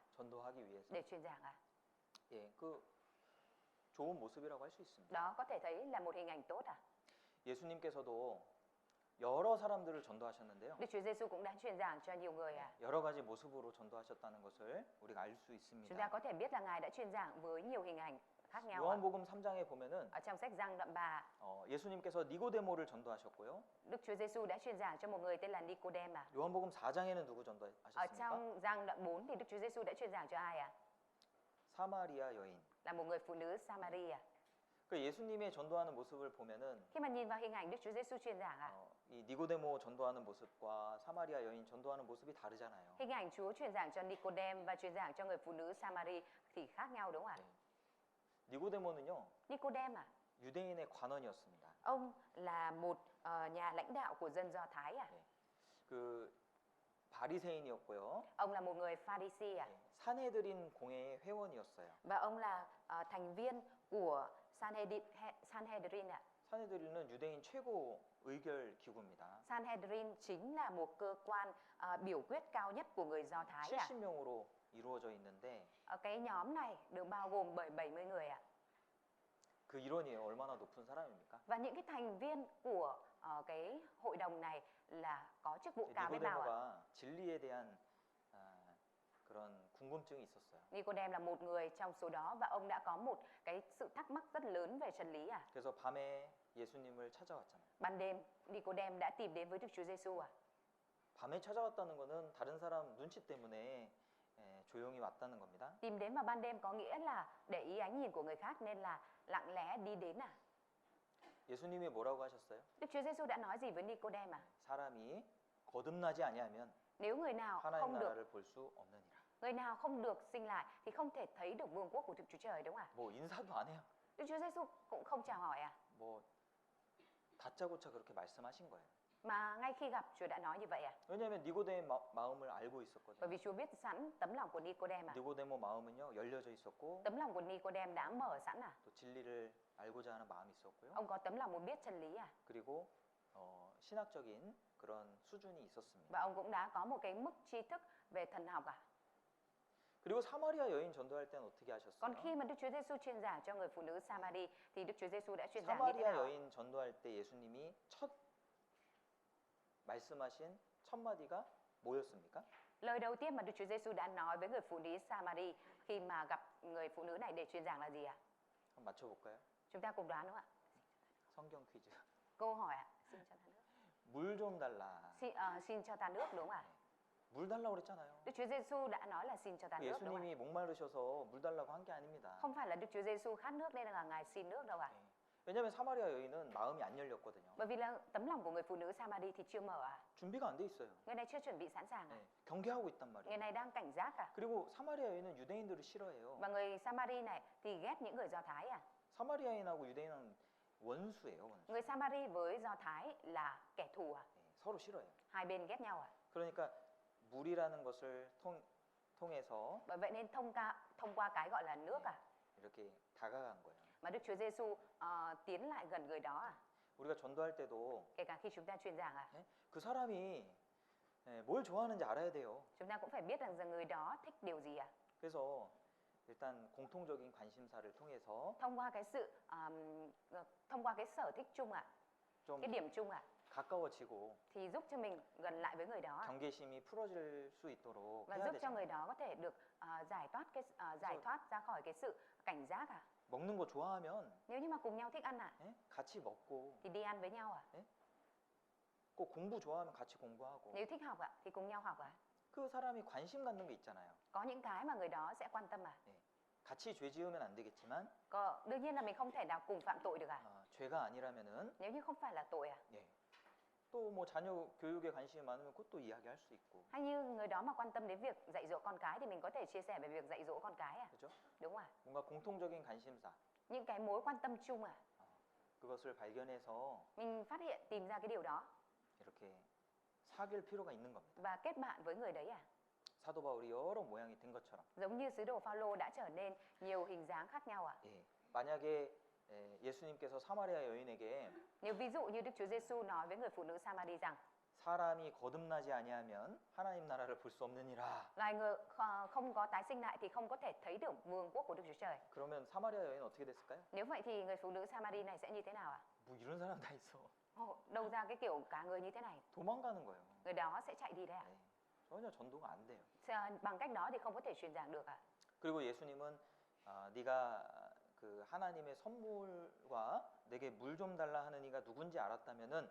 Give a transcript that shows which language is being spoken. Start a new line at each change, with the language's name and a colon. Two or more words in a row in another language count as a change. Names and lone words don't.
Korean: 전도하기 위해서.
Vietnamese: để truyền giảng à.
Korean: 예, 그 좋은 모습이라고 할 수 있습니다.
Vietnamese: Đó có thể thấy là một hình ảnh tốt à.
Korean: 예수님께서도 여러 사람들을 전도하셨는데요.
Vietnamese: Đức Chúa Giêsu cũng đã truyền giảng cho nhiều người à.
Korean: 여러 가지 모습으로 전도하셨다는 것을 우리가 알 수
Vietnamese: Chúng ta
Korean: 있습니다.
Vietnamese: có thể biết là Ngài đã truyền giảng với nhiều hình ảnh khác nhau. À.
Korean: 요한복음 3장에 보면은
Vietnamese: Ở trong sách Giăng đoạn 3,
Korean: 예수님께서 니고데모를 전도하셨고요.
Vietnamese: Đức Chúa Giêsu đã truyền giảng cho một người tên là Nicôđêm à.
Korean: 요한복음 4장에는 누구
Vietnamese: Ở
Korean: 전도하셨습니까?
Vietnamese: trong Giăng đoạn 4 thì Đức Chúa Giêsu đã truyền giảng cho ai à?
Korean: 사마리아 여인.
Vietnamese: Là một người phụ nữ Samaria.
Korean: 그 예수님의 전도하는 모습을 보면은
Vietnamese: Khi mà nhìn vào hình ảnh Đức Chúa Giêsu truyền giảng à,
Korean: 이 니고데모 전도하는 모습과 사마리아 여인 전도하는 모습이 다르잖아요.
Vietnamese: hình ảnh Chúa truyền giảng cho Nicôđêm và truyền giảng cho người phụ nữ Samari thì khác nhau đúng không ạ?
Korean: 니고데모는요
Vietnamese: Nicôđêm à,
Korean: 유대인의 관원이었습니다.
Vietnamese: ông là một nhà lãnh đạo của dân Do Thái à?
Korean: 그 바리새인이었고요.
Vietnamese: Ông là một người Pha-ri-si à?
Korean: 산헤드린 공회의 회원이었어요.
Vietnamese: Và ông là thành viên của Sanhedrin ạ.
Korean: 산헤드린은 유대인 최고 의결 기구입니다.
Vietnamese: Sanhedrin chính là một cơ quan biểu quyết cao nhất của người Do Thái ạ.
Korean: 70명으로 이루어져 있는데
Vietnamese: Cái nhóm này được bao gồm bởi 70 người ạ.
Korean: 그 일원이에요. 얼마나 높은 사람입니까?
Vietnamese: Và những cái thành viên của cái hội đồng này là có chức vụ cao biết bao ạ.
Korean: 니고데모가 진리에 대한 그런 궁금증이 있었어요.
Vietnamese: Nicôđêm là một người trong số đó và ông đã có một cái sự thắc mắc rất lớn về chân lý à.
Korean: 그래서 밤에 예수님을 찾아왔잖아요.
Vietnamese: Ban đêm Nicôđêm đã tìm đến với Đức Chúa Giêsu à.
Korean: 밤에 찾아왔다는 거는 다른 사람 눈치 때문에 조용히 왔다는 겁니다.
Vietnamese: Tìm đến vào ban đêm có nghĩa là để ý ánh nhìn của người khác nên là lặng lẽ đi đến à.
Korean: 예수님이 뭐라고 하셨어요?
Vietnamese: Đức Chúa Giêsu đã nói gì với Nicôđêm à?
Korean: 사람이 거듭나지 아니하면
Vietnamese: Nếu người nào
Korean: 하나님
Vietnamese: không được
Korean: 나라를 볼 수 없느니라.
Vietnamese: người nào không được sinh lại thì không thể thấy được vương quốc của Đức Chúa Trời đúng không ạ?
Korean: 뭐 인사도 안 해요.
Vietnamese: Đức Chúa Giêsu cũng không chào hỏi à?
Korean: 뭐 다짜고짜 그렇게 말씀하신 거예요.
Vietnamese: Mà ngay khi gặp Chúa đã nói như vậy à?
Korean: 왜냐하면 니고데모 마음을 알고 있었거든요.
Vietnamese: Bởi vì Chúa biết sẵn tấm lòng của Nicôđêm à?
Korean: 니고데모 마음은요 열려져 있었고
Vietnamese: Tấm lòng của Nicôđêm đã mở sẵn à?
Korean: 또 진리를 알고자 하는 마음이 있었고요.
Vietnamese: Ông có tấm lòng muốn biết chân lý à?
Korean: 그리고 신학적인 그런 수준이 있었습니다.
Vietnamese: Và ông cũng đã có một cái mức tri thức về thần học à?
Korean: 그리고 사마리아 여인 전도할 때는 어떻게 하셨어요?
Vietnamese: Còn khi mà Đức Chúa Giêsu truyền giảng cho người phụ nữ Samari thì Đức Chúa Giêsu đã truyền giảng như thế
Korean: 사마리아
Vietnamese: nào?
Korean: 여인 전도할 때 예수님이 첫 말씀하신 첫 마디가 뭐였습니까?
Vietnamese: Lời đầu tiên mà Đức Chúa Giêsu đã nói với người phụ nữ Samari khi mà gặp người phụ nữ này để truyền giảng là gì ạ?
Korean: 한번 맞춰볼까요?
Vietnamese: Chúng ta cùng đoán đúng không ạ?
Korean: 성경 퀴즈.
Vietnamese: Câu hỏi ạ. Xin cho ta nước.
Korean: 물 좀 달라.
Vietnamese: Xin cho ta nước đúng không ạ?
Korean: 물 달라고 그랬잖아요.
Vietnamese: Đức Chúa Giêsu đã nói là xin cho ta nước đúng không ạ?
Korean: 예수님이 목마르셔서 물 달라고 한 게 아닙니다.
Vietnamese: Không phải là Đức Chúa Giêsu khát nước nên là Ngài xin nước đâu ạ.
Korean: 네. 왜냐하면 사마리아 여인은 마음이 안 열렸거든요.
Vietnamese: Bởi vì là tấm lòng của người phụ nữ Samari thì chưa mở ạ.
Korean: 준비가 안 돼 있어요.
Vietnamese: Người này chưa chuẩn bị sẵn sàng ạ.
Korean: 네. 경계하고 있단
Vietnamese: Người
Korean: 말이에요.
Vietnamese: này đang cảnh giác ạ.
Korean: 그리고 사마리아 여인은 유대인들을 싫어해요.
Vietnamese: Và người Samari này thì ghét những người Do Thái à.
Korean: 사마리아인하고 유대인은 원수예요. 원수.
Vietnamese: Người Samari với Do Thái là kẻ thù à.
Korean: 네. 서로 싫어해요.
Vietnamese: Hai bên ghét nhau à.
Korean: 그러니까 물이라는 것을 통해서
Vietnamese: Bởi vậy nên thông qua cái gọi là nước à.
Korean: 이렇게 다가간 거예요.
Vietnamese: Mà Đức Chúa Giêsu tiến lại gần người đó à.
Korean: 우리가 전도할 때도
Vietnamese: Kể cả khi chúng ta truyền giảng à.
Korean: 네? 그 사람이 뭘 좋아하는지 알아야 돼요.
Vietnamese: Chúng ta cũng phải biết rằng người đó thích điều gì à.
Korean: 그래서 일단 공통적인 관심사를 통해서
Vietnamese: Thông qua cái sở thích chung à.
Korean: 좀
Vietnamese: Cái điểm chung à.
Korean: 가까워지고
Vietnamese: Thì giúp cho mình gần lại với người đó à.
Korean: 경계심이 풀어질 수 있도록
Vietnamese: Và
Korean: 해야
Vietnamese: giúp cho
Korean: 되잖아요.
Vietnamese: người đó có thể được giải thoát ra khỏi cái sự cảnh giác à.
Korean: 먹는 거 좋아하면
Vietnamese: Nếu như mà cùng nhau thích ăn à
Korean: 예? 같이 먹고
Vietnamese: thì đi ăn với nhau à.
Korean: 꼭 공부 좋아하면 같이 공부하고
Vietnamese: Nếu thích học à thì cùng nhau học à.
Korean: 그 사람이 관심 갖는 게 있잖아요.
Vietnamese: Có những cái mà người đó sẽ quan tâm à.
Korean: 같이 죄 지으면 안 되겠지만
Vietnamese: Đương nhiên là mình không thể nào cùng phạm tội được à.
Korean: 죄가 아니라면은
Vietnamese: Nếu như không phải là tội à.
Korean: 또 뭐 자녀 교육에 관심이 많으면 그것도 이야기할 수 있고.
Vietnamese: Hay như người đó mà quan tâm đến việc dạy dỗ con cái thì mình có thể chia sẻ về việc dạy dỗ con cái à.
Korean: 그죠?
Vietnamese: Đúng à.
Korean: 뭔가 공통적인 관심사
Vietnamese: Những cái mối quan tâm chung à.
Korean: 그것을 발견해서
Vietnamese: Mình phát hiện tìm ra cái điều đó
Korean: 이렇게 사귈 필요가 있는 겁니다.
Vietnamese: và kết bạn với người đấy à.
Korean: 사도 바울이 여러 모양이 된 것처럼.
Vietnamese: Giống như sứ đồ Phaolô đã trở nên nhiều hình dáng khác nhau à.
Korean: 예. 만약에 예수님께서 사마리아 여인에게
Vietnamese: Nếu ví dụ như Đức Chúa Giêsu nói với người phụ nữ Samari rằng
Korean: 사람이 거듭나지 아니하면 하나님 나라를 볼 수 없느니라.
Vietnamese: Loài người không có tái sinh lại thì không có thể thấy được vương quốc của Đức Chúa Trời.
Korean: 그러면 사마리아 여인은 어떻게 됐을까요?
Vietnamese: Nếu vậy thì người phụ nữ Samari này sẽ như thế nào ạ?
Korean: 뭐 이런 사람 다 있어.
Vietnamese: Đâu ra cái kiểu cả người như thế này?
Korean: 도망가는 거예요.
Vietnamese: Người đó sẽ chạy đi đấy ạ.
Korean: 네. 전혀 전도가 안 돼요.
Vietnamese: Bằng cách đó thì không có thể truyền giảng được ạ.
Korean: 그리고 예수님은 네가 그 하나님의 선물과 내게 물 좀 달라 하는 이가 누군지 알았다면은